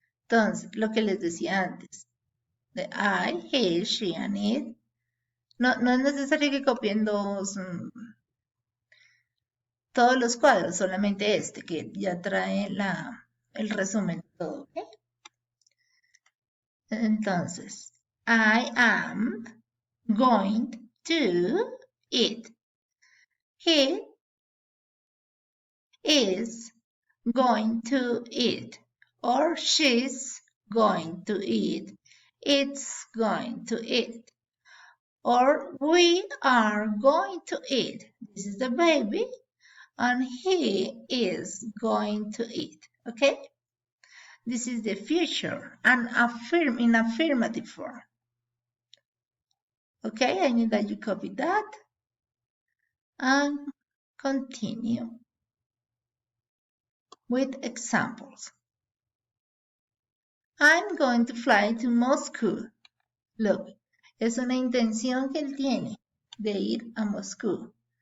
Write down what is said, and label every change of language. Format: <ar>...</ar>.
<es>Entonces, lo que les decía antes, de</es> <en>I, he, she, and it,</en> <es>no es necesario que copien todos los cuadros, solamente este, que ya trae el resumen de todo, ¿ok?</es> <en>Entonces, I am going to eat. He is going to eat, or she's going to eat, it's going to eat, or we are going to eat. This is the baby, and he is going to eat, okay? This is the future, and in affirmative form. Okay, I need that you copy that, and continue with examples. I'm going to fly to Moscow.</en> <es>Look, es una intención que él tiene de ir a Moscú.</es>